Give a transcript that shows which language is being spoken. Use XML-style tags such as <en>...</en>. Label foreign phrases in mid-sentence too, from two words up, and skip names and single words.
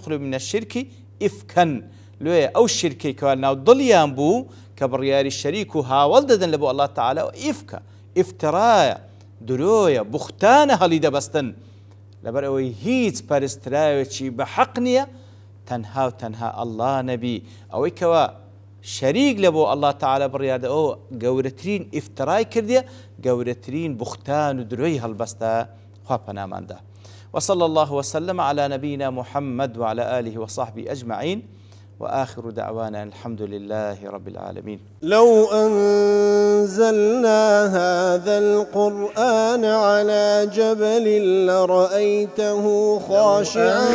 <ar>قلوب من الشرك إفكا</ar> <ckb>لۆیە ئەو شرکەی کەوا ناو دڵیان بوو کە بڕیاری شەریک و هاوڵ دەدەن لە بۆ</ckb> <ar>الله تعالى</ar> <ckb>و ئیفکە ئیفترایە درۆیە بوختانە هەڵی دەبەستن لەبەر ئەوەی هیچ پەرستراوێکی بە حەق نییە تەنها و تەنها الله نەبی ئەوەی کەوا شەریک لە بۆ</ckb> <ar>الله تعالى</ar> <ckb>بڕیاردە ئەو گەورەترین ئیفترای کردیە گەورەترین بوختان و درۆی هەڵبەستە خوا پەناماندا.</ckb> <ar>وصلى الله وسلم على نبينا محمد وعلى آله وصحبه أجمعين وآخر دعوانا الحمد لله رب العالمين. لو أنزلنا هذا القرآن على جبل لرأيته خاشعا</ar>